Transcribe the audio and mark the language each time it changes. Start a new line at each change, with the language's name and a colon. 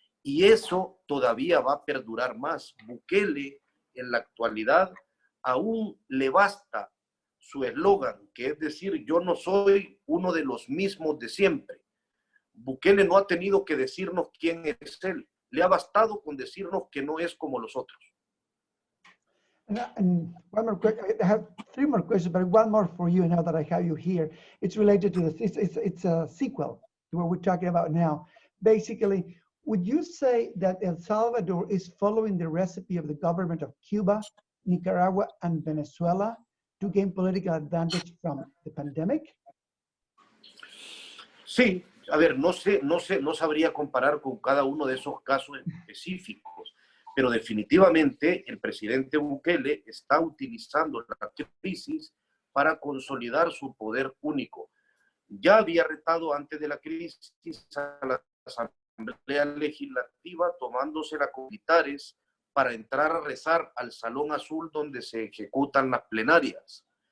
Spanish: Y eso todavía va a perdurar más. Bukele, en la actualidad, aún le basta su eslogan, que es decir, yo no soy uno de los mismos de siempre. Bukele no ha tenido que decirnos quién es él. Le ha bastado con decirnos que no es como los otros.
English: And one more question. I have three more questions, but one more for you now that I have you here. It's related to this. It's a sequel to what we're talking about now. Basically, would you say that El Salvador is following the recipe of the government of Cuba, Nicaragua, and Venezuela to gain political advantage from the pandemic?
Spanish: Sí, a ver, no sabría comparar con cada uno de esos casos específicos, pero definitivamente el presidente Bukele está utilizando la crisis para consolidar su poder único. Ya había retado antes de la crisis a la Asamblea Legislativa tomándosela con militares para entrar a rezar al Salón Azul donde se ejecutan las plenarias.